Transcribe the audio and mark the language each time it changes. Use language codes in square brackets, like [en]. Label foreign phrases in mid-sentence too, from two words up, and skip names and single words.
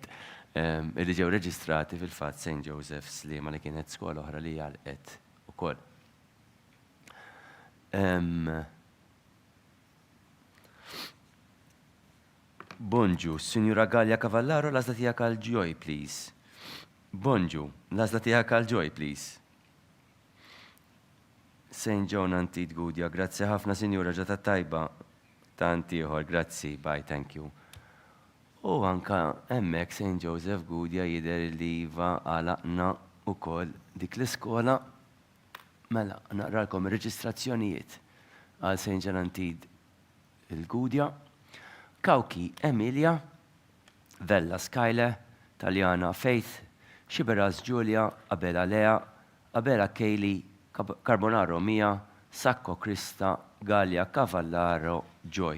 [mt] Illi ġew reġistrati fil-fatt St. Joseph Slima li kienet skola oħra li għalqet ukoll. Bonġu, Sinjura Gallia Cavallaro, l-għażla tiegħek għal Joy, please. Bonġu, l-għażla tiegħek għal Joy, please. St. John Antit Gudja, grazzi ħafna, Sinjura, ġata tajba. Tanti ieħor, grazzi, [en] bye, thank you. [mt] U anka hemmhekk St. Joseph Gudja jidher li iva għalaqna wkoll dik l-iskola. Mela, naqralkom ir-reġistrazzjonijiet għal St. John Antit il-Gudja. Kawki Emilia, Vella Skyle, Taljana Faith, Xiberaz Giulia, Abela Lea, Abela Kayli, Carbonaro Mia, Sacco Krista, Gallia Cavallaro Joy.